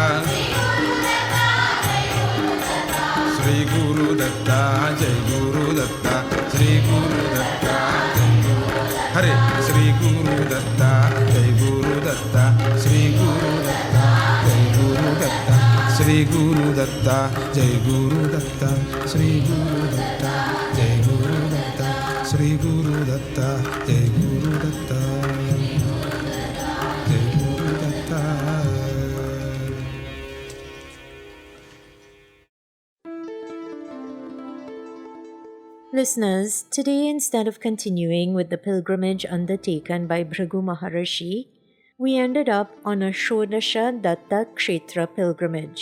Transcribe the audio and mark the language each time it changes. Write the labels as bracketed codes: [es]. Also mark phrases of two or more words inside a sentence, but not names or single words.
[sa] ಶ್ರೀ ಗುರು ದತ್ತ ಜೈ ಗುರು ದತ್ತ ಶ್ರೀ ಗುರು ದತ್ತ ಹರೇ ಶ್ರೀ ಗುರು ದತ್ತ ಜೈ ಗುರು ದತ್ತ ಶ್ರೀ ಗುರು ದತ್ತ ಜೈ ಗುರು ದತ್ತ ಶ್ರೀ ಗುರು ದತ್ತ ಜೈ ಗುರು ದತ್ತ ಶ್ರೀ ಗುರು ದತ್ತ ಜೈ ಗುರು ದತ್ತ ಶ್ರೀ ಗುರು ದತ್ತ ಜೈ ಗುರು ದತ್ತ ಜೈ ಗುರು ದತ್ತ. [en] Listeners, today instead of continuing with the pilgrimage undertaken by Bhrigu Maharishi, we ended up on a Shodasha Datta Kshetra pilgrimage.